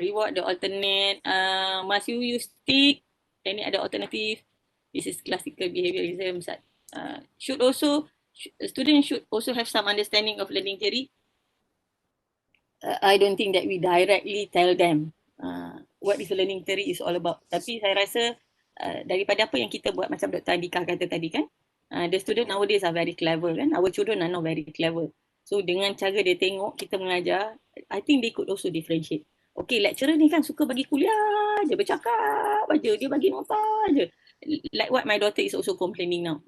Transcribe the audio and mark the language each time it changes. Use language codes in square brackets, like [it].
[en] Reward the alternate, must you use stick, any other alternative. This is classical behaviorism. Students should also have some understanding of learning theory. I don't think that we directly tell them what is learning theory is all about. [ms] Tapi saya rasa daripada apa yang kita buat, macam Dr. [en] Andika [ms] kata tadi kan, [en] the student nowadays are very clever kan. Our children are not very clever. So [ms] dengan cara dia tengok kita mengajar, [en] I think they could also differentiate. [ms] Okay, lecturer ni kan suka bagi kuliah je, bercakap aja, dia bagi nota je. [en] Like what my daughter is also complaining now.